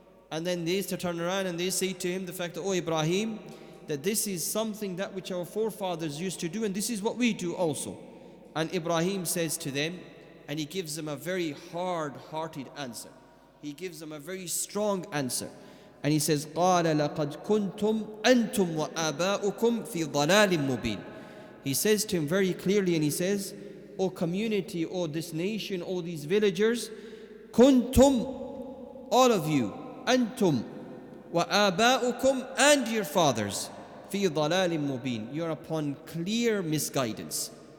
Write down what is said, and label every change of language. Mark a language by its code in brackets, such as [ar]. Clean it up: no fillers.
[en] And then they turn around and they say to him the fact that, oh Ibrahim, that this is something that which our forefathers used to do and this is what we do also. And Ibrahim says to them, and he gives them a very hard-hearted answer. He gives them a very strong answer. And he says, [ar] قَالَ لَقَدْ كُنْتُمْ أَنْتُمْ وَآبَاؤُكُمْ فِي ضَلَالٍ مُبِينٍ. [en] He says to him very clearly, and he says, O community, O this nation, O these villagers, kuntum, all of you, antum, wa aba'ukum, and your fathers, [ar] fi dalalin mubin, [en] you're upon clear misguidance.